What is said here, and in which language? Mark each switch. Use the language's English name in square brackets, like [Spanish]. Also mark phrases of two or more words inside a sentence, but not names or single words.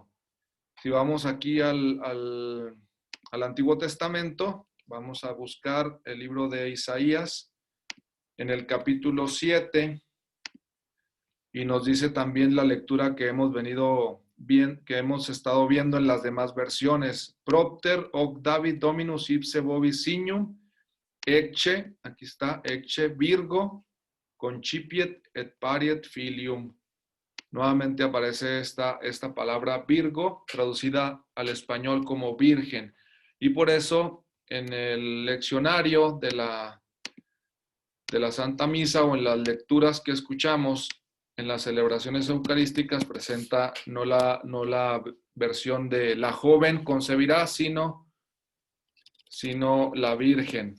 [Spanish] Si vamos aquí al Antiguo Testamento, vamos a buscar el libro de Isaías en el capítulo 7 y nos dice también la lectura que hemos estado viendo en las demás versiones. [Latin] Propter hoc David dominus ipse vobis signum, ecce, [Spanish] aquí está, [Latin] ecce virgo concipiet et pariet filium. [Spanish] Nuevamente aparece esta palabra Virgo, traducida al español como virgen. Y por eso en el leccionario de la Santa Misa o en las lecturas que escuchamos en las celebraciones eucarísticas presenta no la versión de la joven concebirá, sino la Virgen.